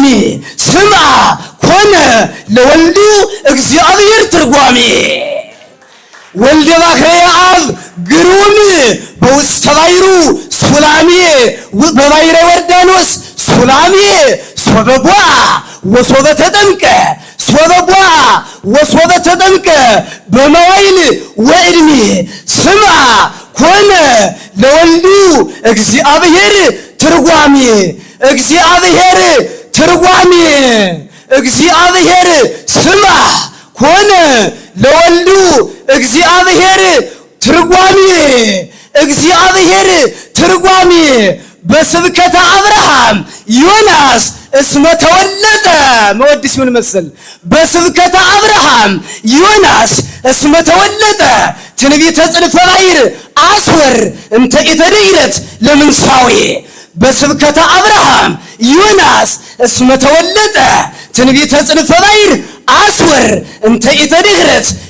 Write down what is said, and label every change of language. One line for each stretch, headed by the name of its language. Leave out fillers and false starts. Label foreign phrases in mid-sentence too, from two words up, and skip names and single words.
Geez: ስምዐ ኮነ ለወልዱ እግዚአብሔር ትርጓሜ ወልደ ባሕርየ አብ ግሩም በውስተ ባሕሩ ሱላሜ በባሕረ ዮርዳኖስ ሱላሜ ሶበጓ ወሶበ ተጠምቀ ሶበጓ ወሶበ ተጠምቀ በመዋይል ወዕድሜ ስምዐ ኮነ ለወልዱ እግዚአብሔር ትርጓሜ እግዚአብሔር ስምዐ ኮነ ለወልዱ እግዚአብሔር ትርጓሜ በስብከተ አብርሃም ዮናስ እስመ ተወለጠ መወድስ ይሁን መሰል በስብከተ አብርሃም ዮናስ እስመ ተወለጠ ትንቢተ ጽንፈ ባሕር አስወር እንተ ኢተድኅረት ለምንሳዌ በስብከተ አብርሃም ዮናስ እስመ ተወለጠ ትንቢተ ጽንፈ ባሕር አስወር እንተ ኢተድኅረት